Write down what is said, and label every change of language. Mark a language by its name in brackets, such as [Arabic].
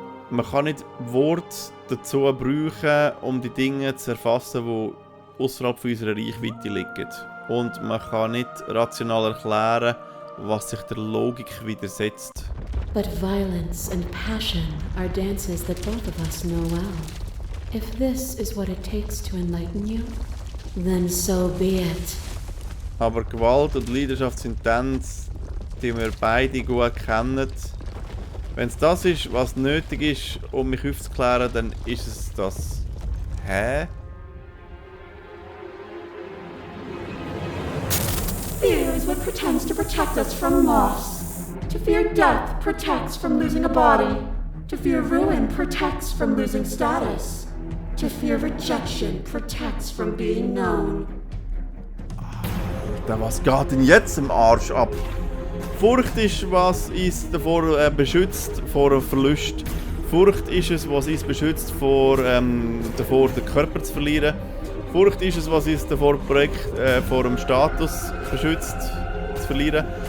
[German] Man kann nicht Worte dazu brauchen, um die Dinge zu erfassen, die außerhalb von unserer Reichweite liegen. und man kann nicht rational erklären, was sich der Logik widersetzt. [English] But violence and passion are dances that both of us know well. If this is what it takes to enlighten you, then so be it. [German] Aber Gewalt und Leidenschaft sind Tänze, die wir beide gut kennen. Wenn es das ist, was nötig ist, um mich aufzuklären, dann ist es das. Hä? [English] Fear is what pretends to protect us from loss. To fear death protects from losing a body. To fear ruin protects from losing status. To fear rejection protects from being known. [German] Alter, was geht denn jetzt im Arsch ab? Furcht ist, was uns davor beschützt vor einem Verlust. Furcht ist es, was uns beschützt davor, den Körper zu verlieren. Furcht ist es, was uns davor vor dem Status beschützt zu verlieren.